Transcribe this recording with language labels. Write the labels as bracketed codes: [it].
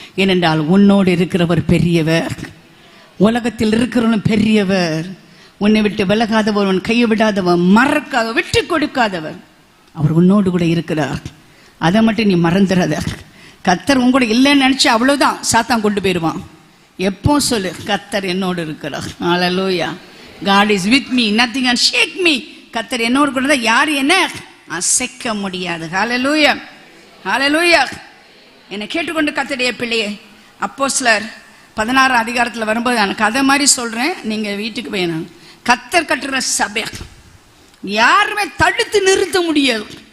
[ta] ஏனென்றால் உன்னோடு இருக்கிறவர் பெரியவர். உலகத்தில் இருக்கிறவன் பெரியவர். உன்னை விட்டு விலகாதவர், உன் கையை விடாதவர், மறக்காத விட்டு கொடுக்காதவர். அவர் உன்னோடு கூட இருக்கிறார். அதை மட்டும் நீ மறந்துடாத. கர்த்தர் உங்களோட இல்லைன்னு நினைச்சு அவ்வளவுதான், சாத்தான் கொண்டு போயிடுவான். எப்போ சொல்லு, கர்த்தர் என்னோடு இருக்கிறார். அல்லேலூயா. [en] God is with me, nothing can shake me. [ta] கர்த்தர் என்னோடு கூட யார் என்ன அசைக்க முடியாது. அல்லேலூயா, அல்லேலூயா. என்னை கேட்டுக்கொண்டு கர்த்தருடைய பிள்ளையே, அப்போஸ்தலர் 16 அதிகாரத்தில் வரும்போது நான் கதை மாதிரி சொல்றேன், நீங்க வீட்டுக்கு போயிடணும். கர்த்தர் கட்டுற சபை யாருமே தடுத்து நிறுத்த முடியாது.